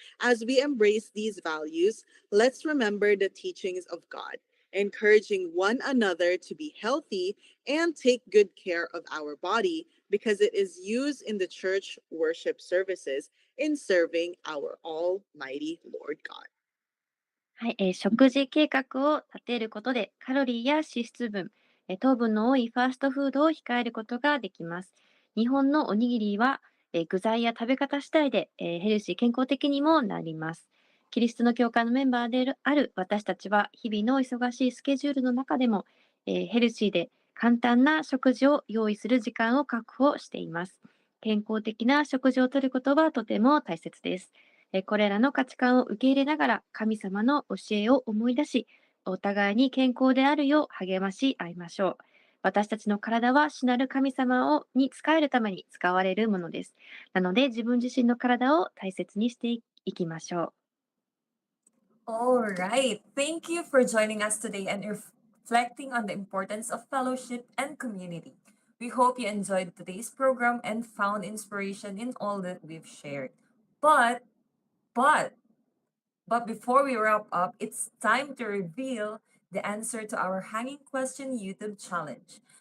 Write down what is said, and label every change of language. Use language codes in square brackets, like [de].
[en] As we embrace these values, let's remember the teachings of God, encouraging one another to be healthy and take good care of our body because it is used in the church worship services in serving our Almighty Lord God. [ja] はい、食事計画を立てることでカロリーや脂質分、糖分の多いファーストフードを控えることができます。日本のおにぎりは、具材や食べ方次第で、ヘルシー、健康的にもなります。キリストの教会のメンバーである私たちは日々の忙しいスケジュールの中でも、ヘルシーで簡単な食事を用意する時間を確保しています。健康的な食事をとることはとても大切です。これらの価値観を受け入れながら神様の教えを思い出し、お互いに健康であるよう励まし合いましょう。私たちの体は主なる神様に仕えるために使われるものです。なので自分自身の体を大切にしていきましょう。 [en] All right. Thank you for joining us today and reflecting on the importance of fellowship and community. We hope you enjoyed today's program and found inspiration in all that we've shared. But But before we wrap up, it's time to reveal the answer to our hanging question YouTube challenge.